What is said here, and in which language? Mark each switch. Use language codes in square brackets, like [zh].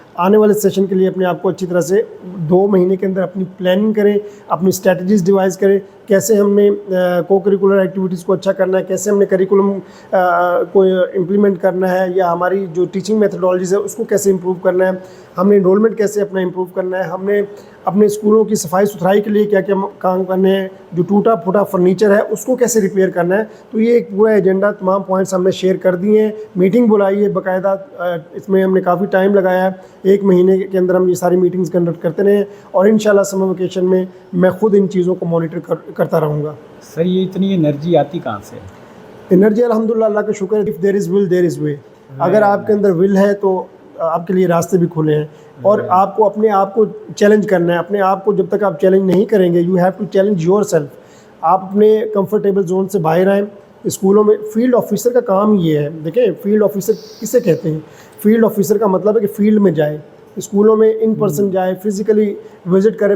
[ur] آنے والے سیشن کے لیے اپنے آپ کو اچھی طرح سے 2 مہینے کے اندر اپنی پلاننگ کریں, اپنی اسٹریٹجیز ڈیوائز کریں, کیسے ہم نے کو کریکولر ایکٹیویٹیز کو اچھا کرنا ہے, کیسے ہم نے کریکولم کو امپلیمنٹ کرنا ہے, یا ہماری جو ٹیچنگ میتھڈالوجیز ہے اس کو کیسے امپروو کرنا ہے, ہم نے انرولمنٹ کیسے اپنا امپروو کرنا ہے, ہم نے اپنے اسکولوں کی صفائی ستھرائی کے لیے کیا کیا کام کرنے ہیں, جو ٹوٹا پھوٹا فرنیچر ہے اس کو کیسے ریپیئر کرنا ہے. تو یہ ایک پورا ایجنڈا تمام پوائنٹس ہم نے شیئر کر دیے ہیں. میٹنگ بلائی ہے باقاعدہ, اس میں ہم نے کافی ٹائم لگایا ہے, 1 مہینے کے اندر ہم یہ ساری میٹنگز کنڈکٹ کرتے رہے ہیں, اور انشاءاللہ سمر ویکیشن میں میں خود ان چیزوں کو مانیٹر کرتا رہوں گا. سر یہ اتنی انرجی آتی کہاں سے؟ انرجی الحمدللہ اللہ کا شکر ہے, [en] if there is will there is way. [ur] اگر آپ کے اندر ول ہے تو آپ کے لیے راستے بھی کھلے ہیں, اور آپ کو اپنے آپ کو چیلنج کرنا ہے. اپنے آپ کو جب تک آپ چیلنج نہیں کریں گے, [en] You have to challenge yourself. [ur] آپ اپنے کمفرٹیبل زون سے باہر آئیں. اسکولوں میں فیلڈ آفیسر کا کام یہ ہے, دیکھیں فیلڈ آفیسر کسے کہتے ہیں, فیلڈ آفیسر کا مطلب ہے کہ فیلڈ میں جائے, اسکولوں میں ان پرسن جائے, فزیکلی وزٹ کرے.